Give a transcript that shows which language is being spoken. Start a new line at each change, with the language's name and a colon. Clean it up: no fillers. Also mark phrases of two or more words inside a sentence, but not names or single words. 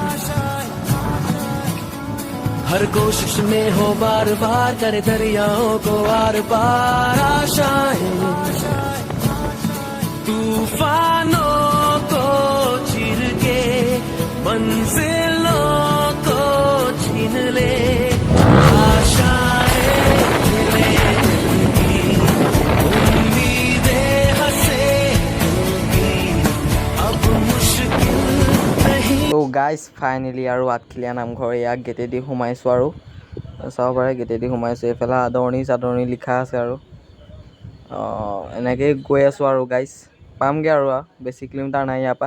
Hindi: हर कोशिश में हो बार बार करे दरियाओं को आर पार आशाएं, तूफानों को चीर के मंजिलों को छीन ले आशाएं,
English: so guys finally
Assamese: আৰু আঠখেলীয়া নামঘৰ ইয়াক গেটেদি সোমাইছোঁ আৰু চাব পাৰে, গেটেদি সোমাইছোঁ। এইফালে আদৰণি চাদৰণি লিখা আছে আৰু এনেকৈয়ে গৈ আছোঁ আৰু গাইজ পামগৈ আৰু বেছি কিলোমিটাৰ নাই ইয়াৰ পৰা।